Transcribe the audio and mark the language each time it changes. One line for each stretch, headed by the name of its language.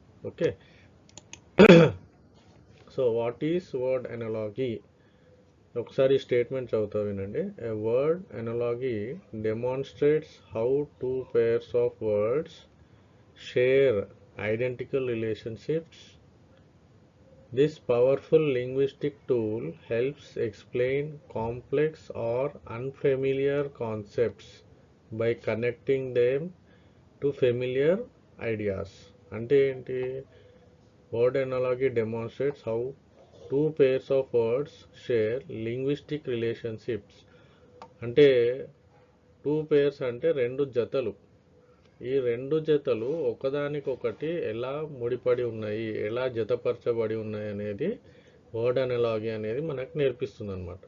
English: Okay, so what is word analogy?
Telugu: ఒకసారి statement చదువుతా వినండి.
English: A word analogy demonstrates how two pairs of words share identical relationships. This powerful linguistic tool helps explain complex or unfamiliar concepts by connecting them to familiar ideas.
Telugu: అంటే ఏంటి?
English: Word analogy demonstrates how two pairs of words share linguistic relationships.
Telugu: అంటే
English: two pairs
Telugu: అంటే రెండు జతలు. ఈ రెండు జతలు ఒకదానికొకటి ఎలా ముడిపడి ఉన్నాయి, ఎలా జతపరచబడి ఉన్నాయి అనేది వర్డ్ ఎనాలజీ అనేది మనకు నేర్పిస్తుంది అనమాట.